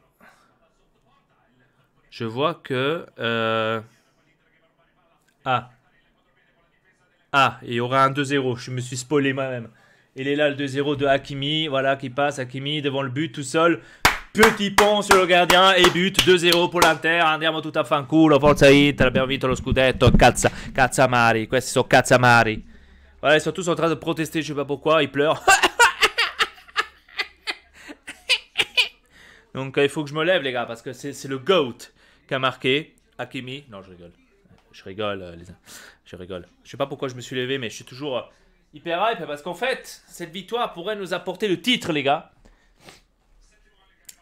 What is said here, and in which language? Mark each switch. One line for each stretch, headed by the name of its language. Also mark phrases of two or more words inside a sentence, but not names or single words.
French: il y aura un 2-0. Je me suis spoilé moi-même. Il est là le 2-0 de Hakimi. Voilà qui passe. Hakimi devant le but tout seul. Petit pont sur le gardien et but 2-0 pour l'Inter.
Italian: Andiamo tutta a fanculo. Forza Inter. Abbiamo vinto lo scudetto. Cazzamari. Questi sono cazzamari.
French: Voilà, ils sont tous en train de protester. Je sais pas pourquoi. Ils pleurent. Donc il faut que je me lève les gars. Parce que c'est le GOAT qui a marqué. Hakimi. Non, je rigole. Je rigole, je rigole. Je sais pas pourquoi je me suis levé, mais je suis toujours hyper hype parce qu'en fait, cette victoire pourrait nous apporter le titre, les gars.